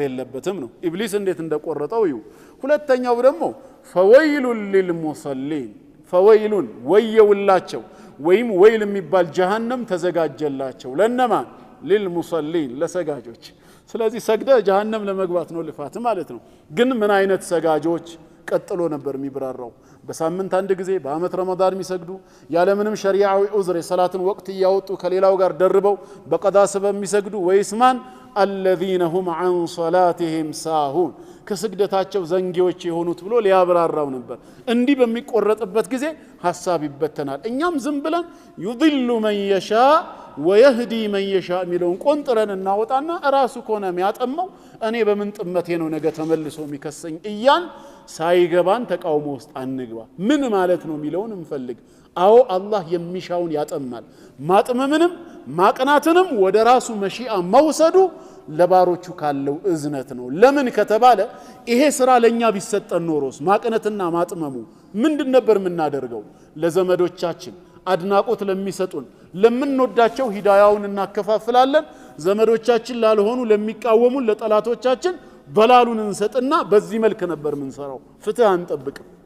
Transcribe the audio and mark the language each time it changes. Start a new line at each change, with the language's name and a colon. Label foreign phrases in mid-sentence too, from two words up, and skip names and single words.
Amharic: የለበትም ነው ኢብሊስ እንዴት እንደቆረጠው ይው ሁለተኛው ደግሞ
Arabic: فويل للمصلين
Amharic: ፈወይሉን ወየውላቸው ወይም ወይል የሚባል ጀሃነም ተዘጋጀላቸው ለነማን ሊልሙሰሊን ለሰጋጆች ስለዚህ ሰግደ ጀሃነም ለመግባት ነው ልፋት ማለት ነው ግን ምን አይነት ሰጋጆች ቀጥሎ ነበር የሚብራራው በሳምንት አንድ ጊዜ በአመት ረመዳን የሚሰግዱ ያለ ምንም ሸሪዓዊ ዑዝር የሰላትን ወቅት ያወጡ ከሌላው ጋር ደርበው በቀዳ ሰበብ የሚሰግዱ ወይስማን
Arabic: الذين هم عن صلاتهم ساهون
Amharic: ከስግደታቸው ዘንጊዎች የሆኑት ብሎ ሊያብራራው ነበር እንዲህ በሚቆረጥበት ጊዜ ሐሳብ ይበተናል እኛም ዝም ብለን
Arabic: يضل من يشاء ويهدي من يشاء
Amharic: ሚለውን ቆንጥረን እናወጣና ራሱ ኮነ የሚያጠመው እኔ በምን ጥመቴ ነው ነገ ተመልሶ የሚከሰኝ እያን ሳይገባን ተቃውሞ ውስጥ አንግባ ምን ማለት ነው ሚለውን እንፈልግ አዎ አላህ የሚሻውን ያጠማል ማጥመምንም ማቅናትንም ወደ ራሱ መሺአ መውሰዱ ለባሮቹ ካለው እዝነት ነው ለምን ከተባለ ይሄ ስራ ለኛ ቢሰጠን ኖሮስ ማቅነትና ማጥመሙ ምንድን ነበር የምናደርገው ለዘመዶቻችን አድናቆት ለሚሰጡን ለምንወዳቸው ሂዳያውን እናከፋፍላለን ዘመዶቻችን ላልሆኑ ለሚቃወሙን ለጠላቶቻችን በላሉን እንሰጥና በዚህ መልክ ነበር ምንሰራው ፍትህ አንጠብቅም